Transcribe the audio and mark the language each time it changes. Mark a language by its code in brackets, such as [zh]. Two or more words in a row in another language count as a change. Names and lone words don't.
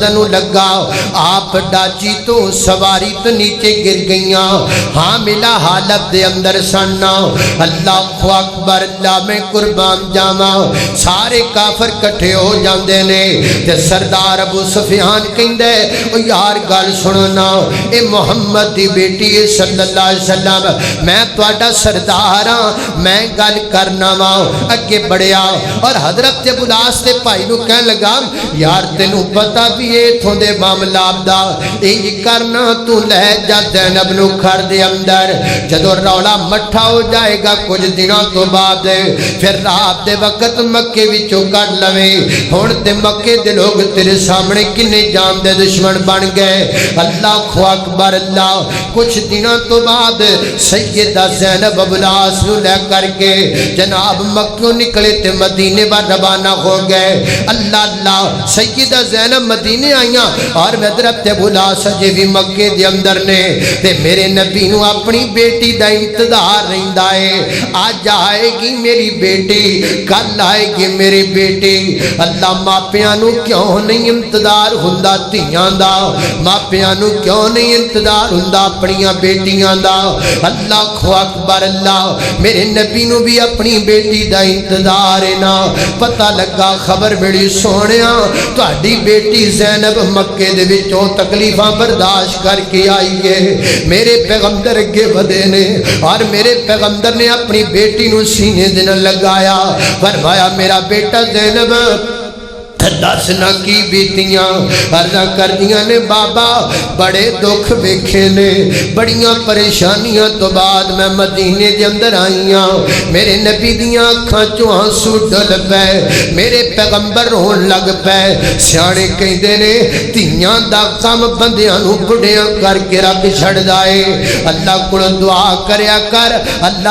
[pa] لگا آپ ڈاچی تو سواری تو نیچے گر گئیاں حاملہ حالت دے اندر سننا [ar] اللہ اکبر [pa] اللہ میں قربان جاواں سارے کافر کٹھے ہو جاندے نے تے سردار ابو سفیان کہندے او یار گل سننا اے محمد دی بیٹی [ar] صلی اللہ علیہ وسلم [pa] میں تواڈا سردار ہاں میں گل کرنا وا اگے بڑھیا اور حضرت ابو العاص دے بھائی نو کہن لگا یار تینوں پتہ بھی ایتھوں دے معاملات دا انج کرنا تو لے جا زینب نو گھر دے اندر جدوں رولا مٹھا ہو جائے گا کچھ دنوں تو بعد پھر رات دے وقت مکے وچوں کڈ لویں ہن تے مکے دے لوگ تیرے سامنے کنے جان دے دشمن بن گئے [ar] اللہ اکبر [pa] اللہ کچھ دنوں تو بعد سیدہ زینب ابو العاص نو لے کر کے جناب مکوں نکلے تے مدینے ور روانہ ہو گئے اللہ اللہ سیدہ زینب مدینے آئیاں اور حضرت ابو العاص جی بھی مکے دے اندر نے تے میرے نبی نو اپنی بیٹی دا انتظار رہندا ہے آج آئے گی میری بیٹی کل آئے گی میری بیٹی اللہ ماپیاں نو کیوں نہیں انتظار ہوندا دھیاں دا ماپیاں نو کیوں نہیں انتظار ہوندا اپنیاں بیٹیاں دا [ar] اللہ اکبر [pa] اللہ میرے نبی نو بھی اپنی بیٹی دا انتظار ہے نا پتہ لگا خبر بڑی سونیا تہاڈی بیٹی زینب مکے دے وچوں تکلیفاں برداشت کر کے آئی ہے میرے پیغمبر اگے ودے نے اور میرے پیغمبر نے اپنی بیٹی نو سینے دے نال لگایا فرمایا میرا بیٹا زینب دس نا کی بیتیاں عرضاں کردیاں نے بابا بڑے دکھ ویکھے نے بڑیاں پریشانیاں تو بعد میں مدینے دے اندر آئیاں میرے نبی دیاں اکھاں چوں آنسو ڈل پے میرے پیغمبر رون لگ پے سیانے کہندے نے دھیاں دا کام بندیاں نوں بڈھیاں کر کے رکھ چھڈدا ہے اللہ کول دعا کریا کر اللہ